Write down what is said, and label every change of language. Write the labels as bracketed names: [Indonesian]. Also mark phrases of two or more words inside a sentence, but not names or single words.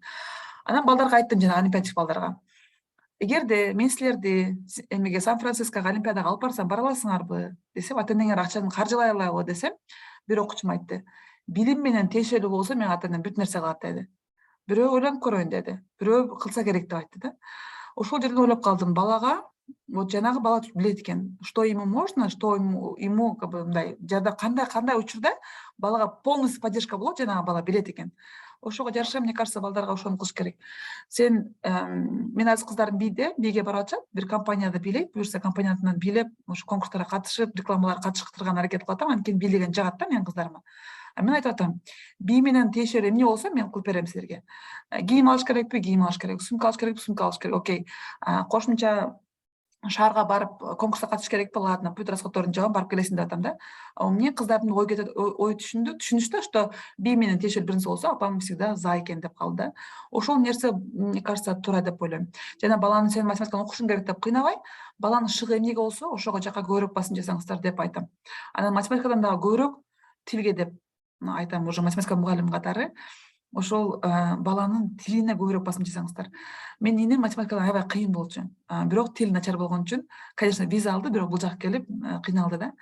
[Kyrgyz] Анан балдарга айттым, жана олимпиадчик балдарга. Эгерде мен силерди эмеге Сан-Франциского олимпиадага алып барсам, бара аласыңарбы десем, ата-энеңер акчаны каржылай алабы десем, бир окуучум айтты. Билим менен тиешелүү болсо мен ата-энем бүт нерсе кылат деди. Бирөө ойлонуп көрөйүн деди. Бирөө кылса керек деп айтты да. Ошол жерден ойлоп калдым, балага, вот жанагы бала билет экен, [Russian] что ему можно, что ему как бы [Kyrgyz] мындай жада кандай учурда балага полностью поддержка болот, жанагы бала билет экен. Ошого жараша, [Russian] мне кажется, [Kyrgyz] балдарга ошону кылыш керек. Сен мен азыр кыздарым бийге барып атышат, бир компанияда бийлейт, буюрса компаниянын бийлеп, ошо конкурстарга катышып, рекламаларга катышкырганга аракет кылып атам, анткени бийлеген жагат да менин кыздарыма. Мен айтып атам, бий менен тиешелүү эмне болсо мен кылып берем силерге. Кийим алыш керекпи? Кийим алыш керек. Сумка алыш керекпи? Сумка алыш керек. Окей. Кошумча шаарга барып конкурска катышыш керекпи? Ладно, бүт расходторун жабам, барып келесиң деп атам да. Мне кыздардын ой түшүнүштү, что бий менен тиешелүү бир нерсе болсо, апам [Russian] всегда за [Kyrgyz] экен деп калды да. Ошол нерсе, [Russian] мне кажется, [Kyrgyz] туура деп ойлойм. Жана баланы сен математиканы окушуң керек деп кыйнабай, баланын шыгы эмнеге болсо, ошого жака көбүрөөк басым жасаңыздар деп айтам. Анан математикадан дагы көбүрөөк тилге деп айтам, уже математика мугалим катары. Ошол баланын тилине көбүрөөк басым жасаңыздар. Менин инем математикадан аябай кыйын болчу. Бирок тил начар болгон үчүн, конечно, виза алды, бирок бул жака келип кыйналды да.